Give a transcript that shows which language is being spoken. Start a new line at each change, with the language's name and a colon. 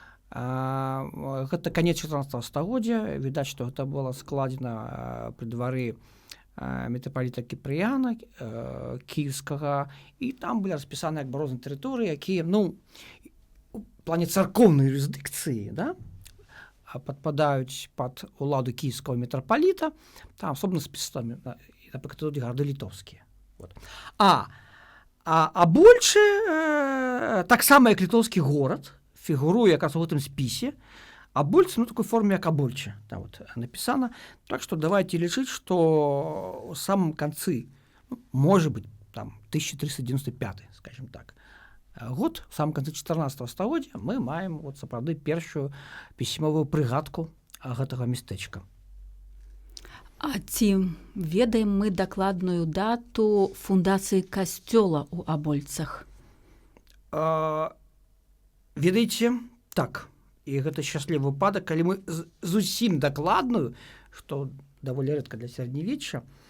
Belarusian: Гэта канец 14 стагоддзя. Відаць, што гэта было складзена пры двары мітрапаліта Кіпрыяна кіеўскага, і там былі распісаны як бы розныя тэрыторыі, якія, ну, у плане царкоўнай юрысдыкцыі, да, падпадаюць пад уладу кіеўскага мітрапаліта, там асобна спісаны, напрыклад, тут гарады літоўскія. Вот. Абольчы, таксама як літоўскі горад, фігуруе якраз у гэтым спісе.
Russian: Абольцы, ну, такой форме, як Абольча, там вот написано. Так что давайте лічыць, что в самом конце, ну, может быть, там, 1395, скажем так, год, в самом конце 14 стагоддзя
Belarusian: мы маем, вот, сапраўды, першую пісьмовую прыгадку гэтага мястэчка. А ці ведаем мы дакладную дату фундацыі касцёла ў Абольцах? Ведаеце, так. І гэта шчаслівы выпадак, калі мы зусім дакладную, што даволі рэдка для сярэднявечча.